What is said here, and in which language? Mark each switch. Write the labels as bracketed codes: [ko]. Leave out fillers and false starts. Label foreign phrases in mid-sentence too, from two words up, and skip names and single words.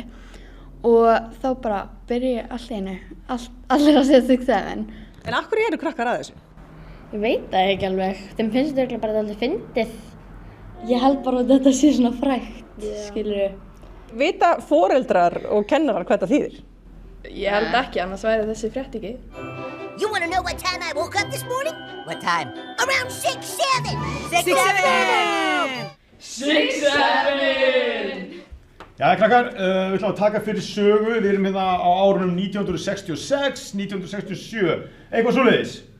[is] Og þá bara byrja allt í einu, allir að segja 6-7. En af hverju eru krakkar að þessu? Ég veit það ekki alveg. Þeim finnst þetta bara alveg fyndið. Ég held bara að þetta sé svona frægt, skilurðu. Vita foreldrar og kennarar hvað þetta þýðir? Ég held ekki, annars væri þessi frétt ekki. [en] You want to know what time I woke up this morning? What time? Around 6-7! 6-7! [is] Já, krakkar, við ætlum að taka fyrir sögu. Við erum hérna á árunum 1966, 1967. Eitthvað svoleiðis?